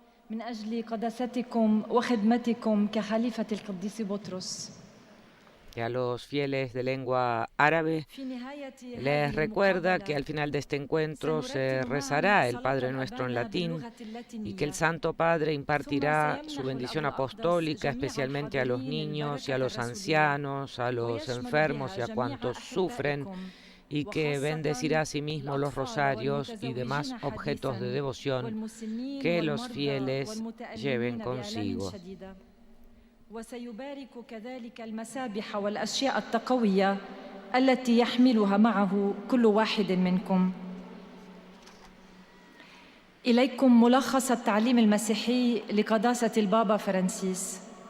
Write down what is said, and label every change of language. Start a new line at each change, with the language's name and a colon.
Arabic: من أجل قداستكم وخدمتكم كخليفة القديس بطرس.
Spanish: que a los fieles de lengua árabe les recuerda que al final de este encuentro se rezará el Padre Nuestro en latín y que el Santo Padre impartirá su bendición apostólica especialmente a los niños y a los ancianos, a los enfermos y a cuantos sufren, y que bendecirá asimismo los rosarios y demás objetos de devoción que los fieles lleven consigo.
Arabic: وسيبارك كذلك المسابح والأشياء التقوية التي يحملها معه كل واحد منكم. إليكم ملخص التعليم المسيحي لقداسة البابا فرانسيس.